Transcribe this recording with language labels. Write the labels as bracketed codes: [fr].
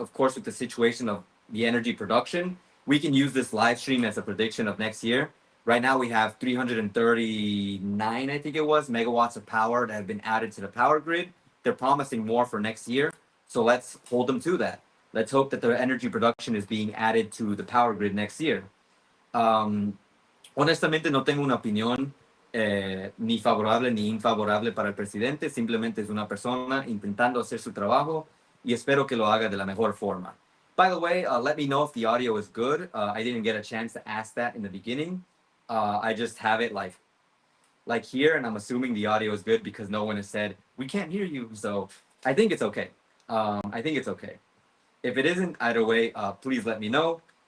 [en] Of course, with the situation of the energy production, we can use this live stream as a prediction of next year. Right now, we have 339, I think it was, megawatts of power that have been added to the power grid. They're promising more for next year. So let's hold them to that. Let's hope that the energy production is being added to the power grid next year. [es] Um, Honestamente no tengo una opinión ni favorable ni infavorable para el presidente, simplemente es una persona intentando hacer su trabajo y espero que lo haga de la mejor forma. [en] By the way, let me know if the audio is good. I didn't get a chance to ask that in the beginning. I just have it like here, and I'm assuming the audio is good because no one has said we can't hear you. So I think it's okay. I think it's okay. If it isn't, either way, please let me know.